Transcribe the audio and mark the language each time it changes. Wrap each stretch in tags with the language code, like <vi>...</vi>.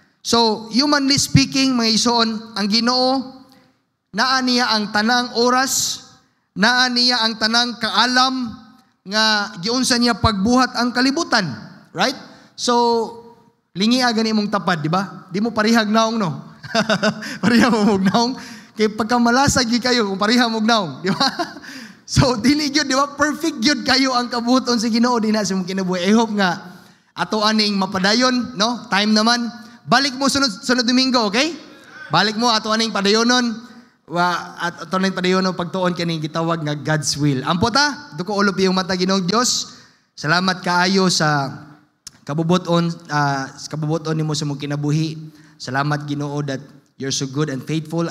<en>So, humanly speaking,</en> <ceb>mga isuon, ang Ginoo naa niya ang tanang oras, naa niya ang tanang kaalam nga giunsa niya pagbuhat ang kalibutan. Right? So, lingi gani imong tapad, di ba? Di mo parihag naong, no? Parihag mo naong. Kay pagkamalasag gyud kayo kung parihag mo naong, di ba? So, dili gyud, di ba? Perfect gyud kayo ang kabuton sa Ginoo dinha sa imong kinabuhi.</ceb> <en>I hope</en> <ceb>nga ato aning mapadayon, no? Time naman. Balik mo sunod Domingo, okay? Balik mo ato aning padayonon. At ato aning padayonon pagtuon kani gitawag nga God's will. Ampo ta, duko ulo piyong mata Ginoong Dios. Salamat kaayo sa kabubuton nimo sa imong kinabuhi. Salamat Ginoo</ceb> <en>that you're so good and faithful.</en>